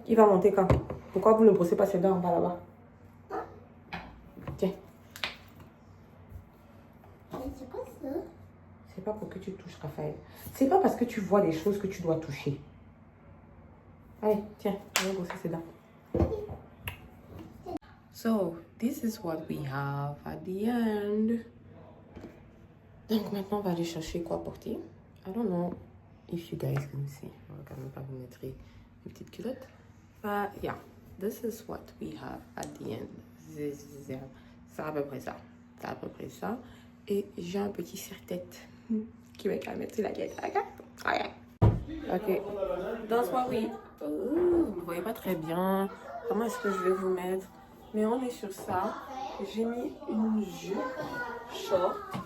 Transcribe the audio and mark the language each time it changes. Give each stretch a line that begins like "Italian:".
French: Il va monter quand? Pourquoi vous ne brossez pas ses dents en bas là-bas? Tiens. C'est quoi ça? C'est pas pour que tu touches, Raphaël. C'est pas parce que tu vois des choses que tu dois toucher. Allez, tiens, on va brosser ses dents.
English: So, this is what we have at the end.
French: Donc maintenant, on va aller chercher quoi porter.
English: I don't know if you guys can see.
French: On va quand même pas vous mettre une petite culotte.
English: But yeah, this is what we have at the end.
French: C'est à peu près ça. C'est à peu près ça. Et j'ai un petit serre-tête qui va quand même mettre sur la gueule. Ok? Ok. Danse-moi, oui. Vous ne voyez pas très bien. Comment est-ce que je vais vous mettre? Mais on est sur ça. J'ai mis une jupe short.